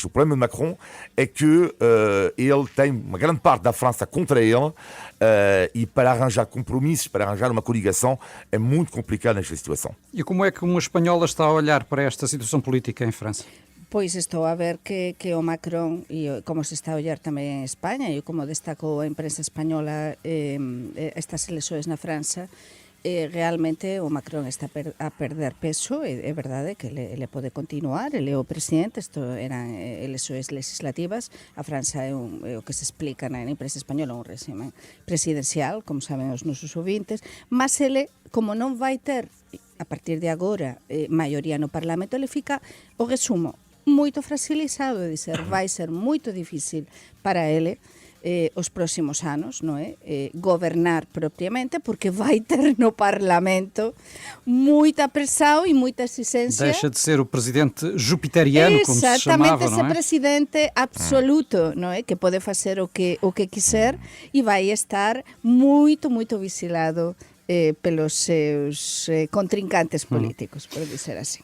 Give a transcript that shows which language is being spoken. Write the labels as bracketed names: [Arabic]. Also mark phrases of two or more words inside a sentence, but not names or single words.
[Portuguese] O problema de Macron é que ele tem uma grande parte da França contra ele, e para arranjar compromissos, para arranjar uma coligação, é muito complicado nesta situação. E como é que uma espanhola está a olhar para esta situação política em França? Pois estou a ver que o Macron, [Galician] e como se está a ollar tamén en España, e como destacou a imprensa española estas eleições na França, realmente o Macron está a perder peso. É verdade que ele pode continuar, ele é o presidente, isto eran eleições legislativas, a França é o que se explica na imprensa española, un régimen presidencial, como saben os nosos ouvintes, mas ele, como non vai ter, a partir de agora, maioría no Parlamento, ele fica, o resumo, moito fragilizado, é dizer, vai ser moito difícil para ele os próximos anos, non é? Gobernar propiamente, porque vai ter no Parlamento moita pressão e muita exigência. Deixa de ser o presidente jupiteriano, como se chamava, esse [Portuguese] não é? [Galician] presidente absoluto, non é? Que pode facer o que quiser e vai estar moito vigilado pelos seus contrincantes políticos, por dizer assim.